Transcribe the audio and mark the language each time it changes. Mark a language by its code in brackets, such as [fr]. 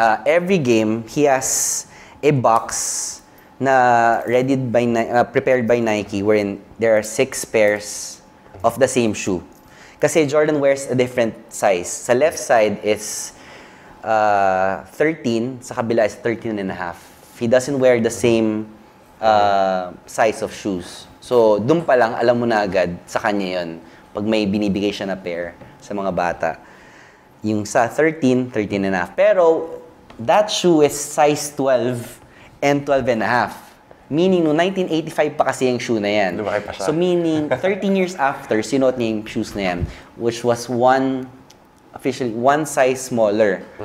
[en] Every game, he has a box na prepared by Nike wherein there are 6 pairs of the same shoe. Kasi Jordan wears a different size. Sa left side is 13, [tl] sa kabila [en] is 13 and a half. He doesn't wear the same size of shoes. [tl] So, doon pa lang, alam mo na agad sa kanya yon pag may binibigay siya na pair sa mga bata. Yung sa 13, 13 and a half. [en] Pero, that shoe is size 12 and 12 and a half. [tl] Meaning, no 1985 pa kasi yung shoe na yan. Lumaki pa siya. [en] So, meaning, 13 years after, [tl] sinuot niya yung shoes na yan, [en] which was officially one size smaller.